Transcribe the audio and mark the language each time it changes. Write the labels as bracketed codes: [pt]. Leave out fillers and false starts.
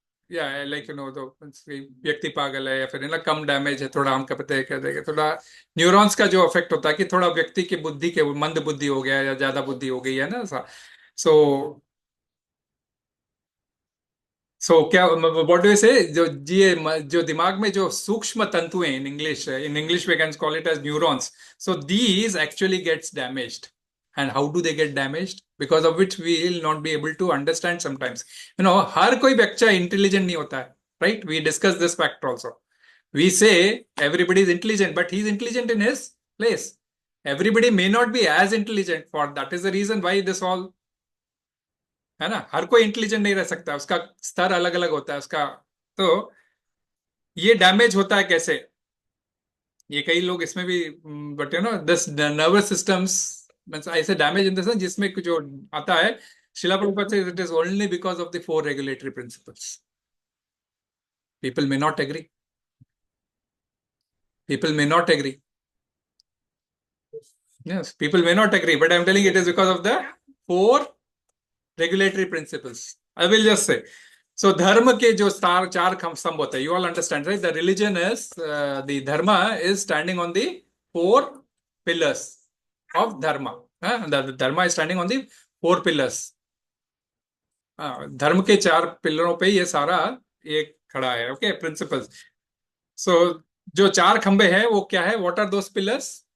[hi] yeah, like, तो व्यक्ति पागल है, या फिर कम डैमेज है, थोड़ा हम कहते हैं, कह देंगे थोड़ा न्यूरॉन्स का जो इफेक्ट होता है कि थोड़ा व्यक्ति की बुद्धि के मंद बुद्धि हो गया या ज्यादा बुद्धि हो गई है ना, ऐसा। [en] so क्या, what do you say, [hi] जो दिमाग में जो सूक्ष्म तंतु हैं, [en] In English we can call it as neurons, so these actually gets damaged. And how do they get damaged? Because of which we will not be able to understand sometimes. [hi] हर कोई बच्चा intelligent नहीं होता है, right? [en] We discussed this fact also. We say everybody is intelligent, but he is intelligent in his place. Everybody may not be as intelligent. For that is the reason why this all, [hi] है ना, हर कोई intelligent नहीं रह सकता, उसका स्तर अलग अलग होता है उसका। तो ये डैमेज होता है कैसे, ये कई लोग इसमें भी, [en] but this nervous systems ऐसे damage in the sense [hi] जिसमें जो आता है, शिला प्रभुपाद से [en] It is only because of the 4 regulatory principles. People may not agree, people may not agree, yes, people may not agree, but I'm telling it is because of the 4 regulatory principles. I will just say, so dharma [hi] के जो चार स्तंभ होते हैं, [en] you all understand, right? The religion is, the dharma is standing on the 4 pillars of dharma. The dharma is standing on the 4 pillars. [hi] धर्म के 4 पिलरों पे ये सारा एक खड़ा है, ओके, प्रिंसिपल्स। सो जो 4 खंबे हैं वो क्या है, [en] What are those pillars?